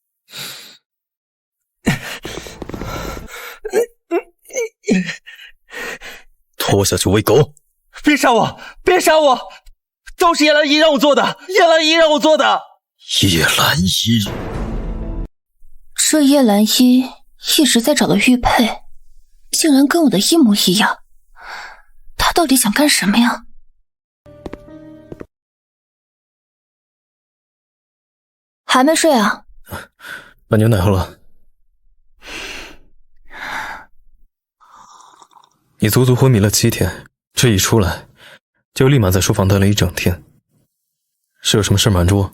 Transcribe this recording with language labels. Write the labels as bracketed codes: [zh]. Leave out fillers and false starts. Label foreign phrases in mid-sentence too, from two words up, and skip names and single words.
[zh] 拖我下去餵狗！別殺我！別殺我！都是葉蘭依讓我做的，葉蘭依讓我做的。葉蘭依，這葉蘭依一直在找的玉佩，竟然跟我的一模一樣。他到底想幹什麼呀？還沒睡啊？把牛奶喝了。你足足昏迷了7天，這一出來就立馬在書房待了一整天，是有什麼事瞞着我？